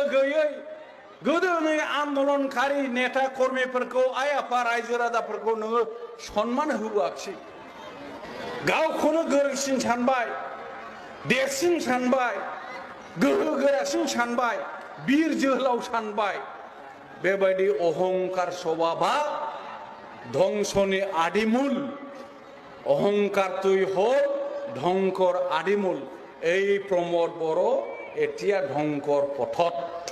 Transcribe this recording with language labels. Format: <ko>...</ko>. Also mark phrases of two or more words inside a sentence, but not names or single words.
<brx>गैयै गोदोनि आन्दोलनकारि नेता कर्मीफोरखौ आइ आफा रायजो राजाफोरखौ नोङो सन्मान होआखिसै गावखौनो गोरोंसिन सानबाय देरसिन सानबाय गोहो गोरासिन सानबाय बीर जोहोलाव सानबाय बेबायदि अहंकार स्वभाबा ধ্বংসনি আদিমূল</brx> <as>অহংকার তুই হল ধ্বংসৰ আদিমূল এই প্ৰমোদ বড়ো এতিয়া ধ্বংসৰ পথত</as>